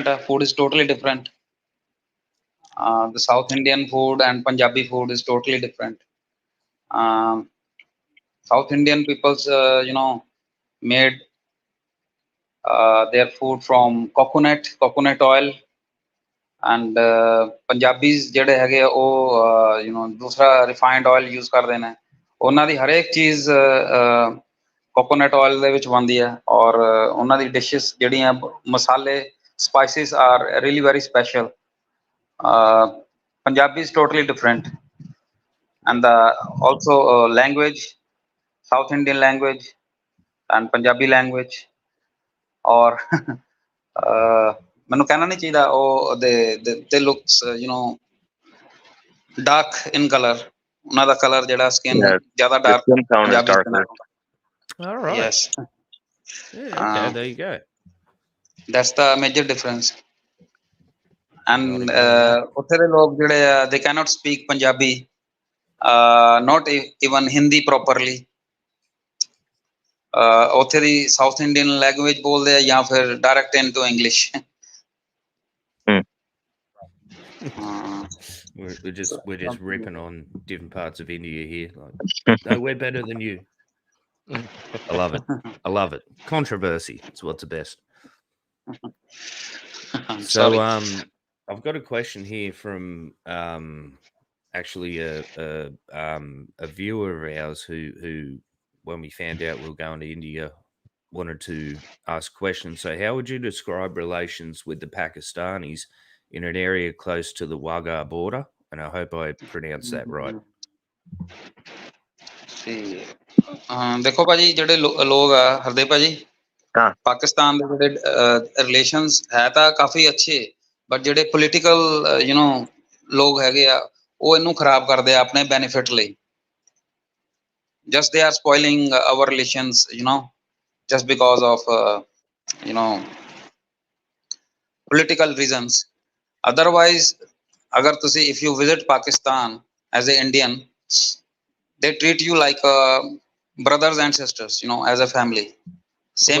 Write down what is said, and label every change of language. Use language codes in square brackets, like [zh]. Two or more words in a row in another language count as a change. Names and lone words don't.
[en] Food is totally different. The South Indian food and Punjabi food is totally different. South Indian people's made their food from coconut oil, and Punjabis [pa] ਜਿਹੜੇ ਹੈਗੇ ਉਹ ਦੂਸਰਾ [en] refined oil use [pa] ਕਰਦੇ ਨੇ ਉਹਨਾਂ ਦੀ ਹਰੇਕ ਚੀਜ਼ [en] coconut oil [pa] ਦੇ ਵਿੱਚ ਬਣਦੀ ਹੈ ਔਰ ਉਹਨਾਂ ਦੀ ਡਿਸ਼ਸ ਜਿਹੜੀਆਂ ਮਸਾਲੇ [en] spices are really very special. Punjabi is totally different, and also language, South Indian language and Punjabi language, or [pa] ਮੈਨੂੰ ਕਹਿਣਾ ਨਹੀਂ ਚਾਹੀਦਾ ਉਹ [en] they looks dark in color. [pa] ਉਹਨਾਂ ਦਾ ਕਲਰ ਜਿਹੜਾ skin ਜ਼ਿਆਦਾ dark Punjabi. [en] All right. Yes. Yeah, okay, there you go. That's the major difference. And [pa] ਉੱਥੇ ਦੇ ਲੋਕ ਜਿਹੜੇ ਆ [en] they cannot speak Punjabi, not even Hindi properly. [pa] ਉੱਥੇ ਦੀ [en] South Indian language [pa] ਬੋਲਦੇ ਆ ਜਾਂ ਫਿਰ [en] direct into English. We're just So, ripping on different parts of India here. Like, no, we're better than you. I love it. I love it. Controversy. It's what's the best. I'm So, sorry. I've got a question here from actually a viewer of ours who when we found out we were going to India wanted to ask questions. So, how would you describe relations with the Pakistanis in an area close to the Wagah border? And I hope I pronounced that right. See, [pa] ਦੇਖੋ ਭਾਜੀ ਜਿਹੜੇ ਲੋਕ ਆ ਹਰਦੇ ਭਾਜੀ ਹਾਂ ਪਾਕਿਸਤਾਨ ਦੇ ਜਿਹੜੇ ਰਿਲੇਸ਼ਨਸ ਹੈ ਤਾਂ ਕਾਫੀ ਅੱਛੇ ਬਟ ਜਿਹੜੇ ਪੋਲੀਟੀਕਲ ਲੋਕ ਹੈਗੇ ਆ ਉਹ ਇਹਨੂੰ ਖਰਾਬ ਕਰਦੇ ਆ ਆਪਣੇ ਬੈਨੀਫਿਟ ਲਈ [en] just they are spoiling our relations just because of political reasons otherwise [pa] ਅਗਰ ਤੁਸੀਂ [en] if you visit Pakistan as a Indian they treat you like brothers and sisters as a family same